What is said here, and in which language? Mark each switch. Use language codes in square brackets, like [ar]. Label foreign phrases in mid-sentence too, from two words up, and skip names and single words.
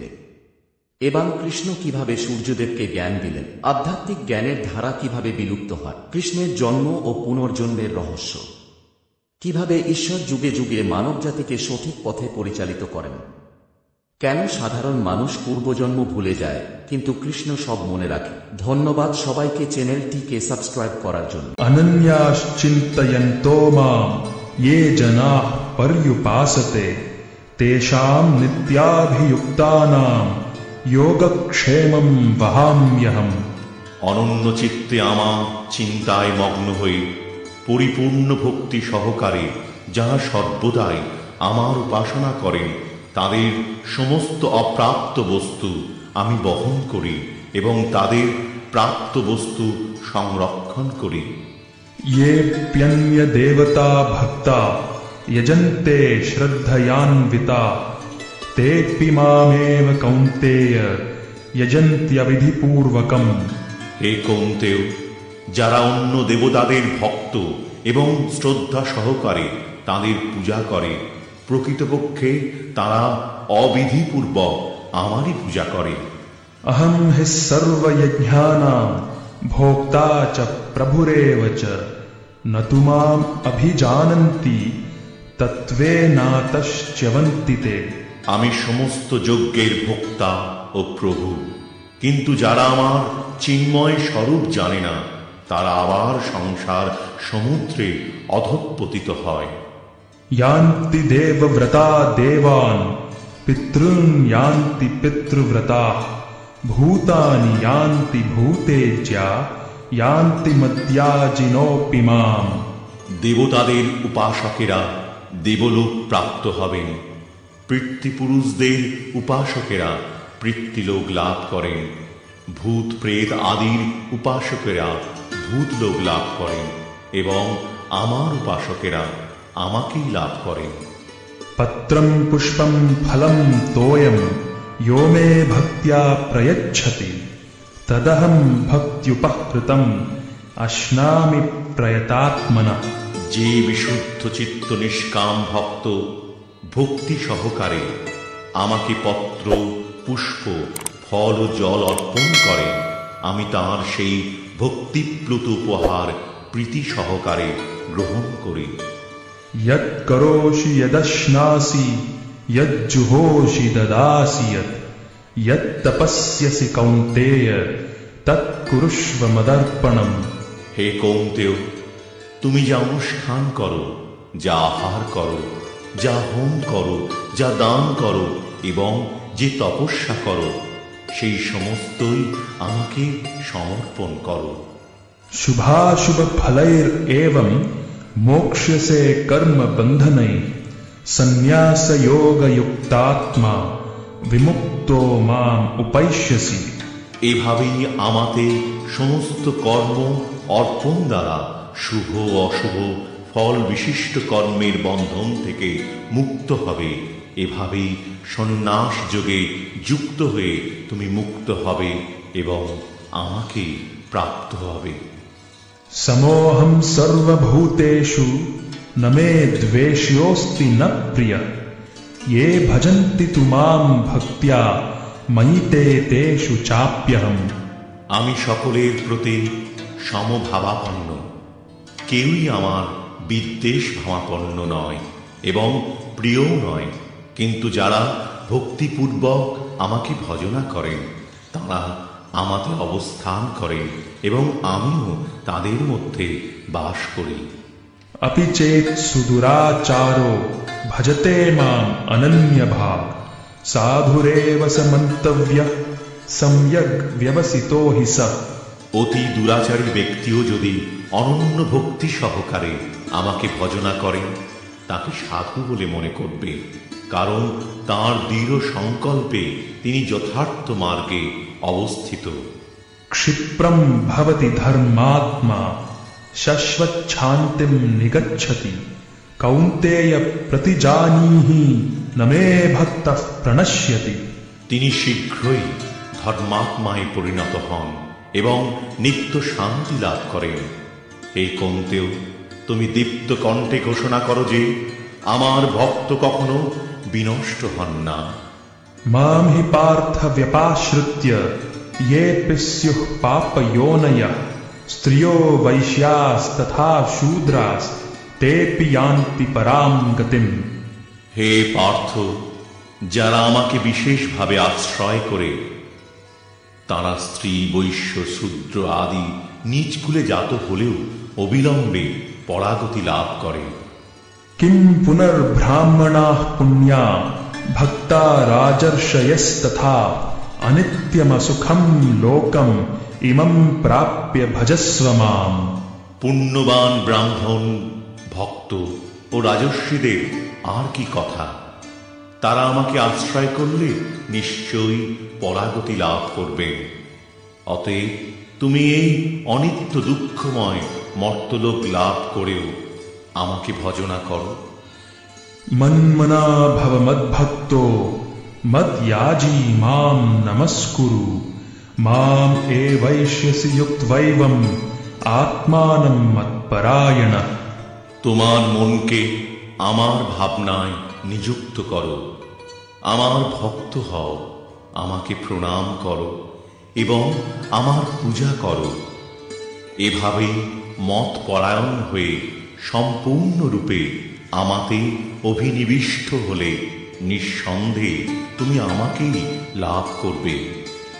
[bn] এবং কৃষ্ণ কিভাবে সূর্যদেবকে জ্ঞান দিলেন, আধ্যাত্মিক জ্ঞানের ধারা কিভাবে বিলুপ্ত হয়, কৃষ্ণের জন্ম ও পুনর্জন্মের রহস্য, কিভাবে ঈশ্বর যুগে যুগে মানবজাতিকে সঠিক পথে পরিচালিত করেন, কেন সাধারণ মানুষ পূর্বজন্ম ভুলে যায় কিন্তু কৃষ্ণ সব মনে রাখে। ধন্যবাদ সবাইকে চ্যানেলটিকে সাবস্ক্রাইব করার জন্য। [sa] अनन्याश्चिन्तयन्तो मां ये जनाः पर्युपासते तेषां नित्याभियुक्तानां योगक्षेमं वहाम्यहम्। [bn] অনন্য চিত্তে আমার চিন্তায় মগ্ন হয়ে পরিপূর্ণ ভক্তি সহকারে যারা সর্বদাই আমার উপাসনা করেন তাদের সমস্ত অপ্রাপ্ত বস্তু আমি বহন করি এবং তাদের প্রাপ্ত বস্তু সংরক্ষণ করি। [sa] येऽप्यन्यदेवता भक्ता यजन्ते श्रद्धयान्विता तेऽपि मामेव कौन्तेय यजन्त्यविधिपूर्वकम्। [bn] হে কৌন্তেয়, যারা অন্য দেবতাদের ভক্ত এবং শ্রদ্ধা সহকারে তাদের পূজা করে প্রকৃতপক্ষে তারা অবিধিপূর্বক আমারই পূজা করে। [sa] अहं हि सर्वयज्ञानां भोक्ता च प्रभुरेव च न तु माम् अभिजानन्ति तत्त्वेनातश्च्यवन्ति ते। [bn] আমি সমস্ত যজ্ঞের ভোক্তা ও প্রভু, কিন্তু যারা আমার চিন্ময় স্বরূপ জানে না তারা আবার সংসার সমুদ্রে অধঃপতিত হয়। [sa] यान्ति देवव्रता देवान् पितॄन् यान्ति पितृव्रताः भूतानि यान्ति भूतेज्या यान्ति मद्याजिनोऽपि माम्। [bn] দেবতাদের উপাসকেরা দেবলোক প্রাপ্ত হবেন, পিতৃপুরুষদের উপাসকেরা পিতৃলোক লাভ করেন, ভূত প্রেত আদির উপাসকেরা ভূতলোক লাভ করেন এবং আমার উপাসকেরা আমাকেই লাভ করেন। [sa] पत्रं पुष्पं फलं तोयं यो मे भक्त्या प्रयच्छति तदहं भक्त्युपहृतम् अश्नामि प्रयतात्मना। [bn] যে বিশুদ্ধ চিত্ত নিষ্কাম ভক্ত ভক্তি সহকারে আমাকে পত্র পুষ্প ফল ও জল অর্পণ করেন, আমি তাঁর সেই ভক্তিপ্লুত উপহার প্রীতি সহকারে গ্রহণ করি। [sa] यत् करोषि यदश्नासि यज्जुहोषि ददासि यत् तपस्यसि कौन्तेय तत् कुरुष्व मदर्पणम्। [bn] হে কৌন্তেয়, তুমি যা অনুষ্ঠান করো, যা আহার করো, যা হোম করো, যা দান করো এবং যে তপস্যা করো, সেই সমস্তই আমাকে সমর্পণ করো। [sa] शुभाशुभ फलैरेवं मोक्ष्यसे कर्म बन्धनैः संन्यास योग युक्तात्मा विमुक्तो माम उपैष्यसि। [bn] এভাবেই আমাতে সমস্ত কর্ম অর্পণ দ্বারা শুভ অশুভ ফল বিশিষ্ট কর্মের বন্ধন থেকে মুক্ত হবে। এভাবেই সন্ন্যাস যোগে যুক্ত হয়ে তুমি মুক্ত হবে এবং আমাকে প্রাপ্ত হবে। [sa] समोऽहं सर्वभूतेषु न मे द्वेष्योऽस्ति न प्रियः ये भजन्ति तु मां भक्त्या मयि ते तेषु चाप्यहम्। [bn] আমি সকলের প্রতি সমভাবাপন্ন, কেউই আমার বিদ্বেষ ভাবাপন্ন নয় এবং প্রিয়ও নয়, কিন্তু যারা ভক্তিপূর্বক আমাকে ভজনা করেন তারা আমাতে অবস্থান করেন এবং আমিও তাদের মধ্যে বাস করি। [sa] अपि चेत् सुदुराचारो भजते माम् अनन्यभाक् साधुरेव स मन्तव्यः सम्यग् व्यवसितो हि सः। [bn] অতি দুরাচারী ব্যক্তিও যদি অনন্য ভক্তি সহকারে আমাকে ভজনা করেন তাকে সাধু বলে মনে করবে, কারণ তাঁর দৃঢ় সংকল্পে তিনি যথার্থ মার্গে অবস্থিত। [sa] क्षिप्रं भवति धर्मात्मा शश्वच्छान्तिं निगच्छति कौन्तेय प्रतिजानीहि न मे भक्तः प्रणश्यति। [bn] তিনি শীঘ্রই ধর্মাত্মায় পরিণত হন এবং নিত্য শান্তি লাভ করেন। এই কৌন্তেয়, তুমি দীপ্ত কণ্ঠে ঘোষণা করো যে আমার ভক্ত কখনো বিনষ্ট হন না। [sa] मां हि पार्थ व्यपाश्रित्य येऽपि स्युः पापयोनयः स्त्रियो वैश्यास्तथा शूद्रास्तेऽपि यान्ति परां गतिम्। [bn] হে পার্থ, যারা আমাকে বিশেষভাবে আশ্রয় করে তারা স্ত্রী বৈশ্য শূদ্র আদি নিজ কুলে জাত হলেও অবিলম্বে পরাগতি লাভ করে। [sa] किं पुनर्ब्राह्मणाः पुण्या भक्ता राजर्षयस्तथा अनित्यमसुखं लोकम् इमं प्राप्य भजस्व माम्। [bn] পুণ্যবান ব্রাহ্মণ ভক্ত ও রাজর্ষিদের আর কি কথা, তারা আমাকে আশ্রয় করলে নিশ্চয়ই পরাগতি লাভ করবে। অতএব তুমি এই অনিত্য দুঃখময় মর্তলোক লাভ করেও আমাকে ভজনা করো। [sa] मन्मना भव मद्भक्तो मद्याजी मां नमस्कुरु माम् एवैष्यसि युक्त्वैवम् आत्मानं मत्परायणः। [bn] তোমার মনকে আমার ভাবনায় নিযুক্ত করো, আমার ভক্ত হও, আমাকে প্রণাম করো এবং আমার পূজা করো। এভাবেই মত পরায়ণ হয়ে সম্পূর্ণরূপে আমাতে অভিনিবিষ্ট হলে নিঃসন্দেহে তুমি আমাকেই লাভ করবে।